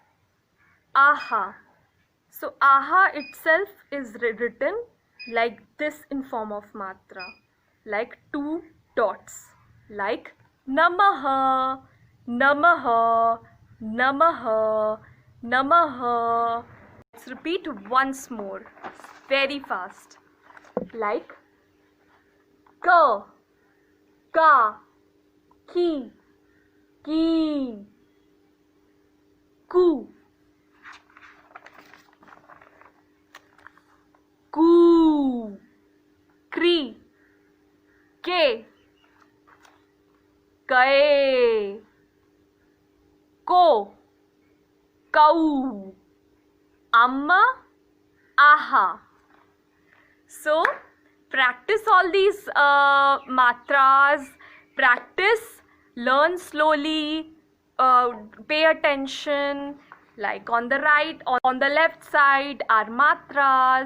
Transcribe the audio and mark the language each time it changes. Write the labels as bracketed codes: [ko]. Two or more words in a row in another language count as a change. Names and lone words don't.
[en] So aha itself is written like this in form of matra, like two dots, like namaha. Let's repeat once more, very fast, like ka, ki, ku, kri, ke, kae, ko, kau, amma, aha. So practice all these matras. Practice, learn slowly, pay attention. Like on the right, on the left side are matras.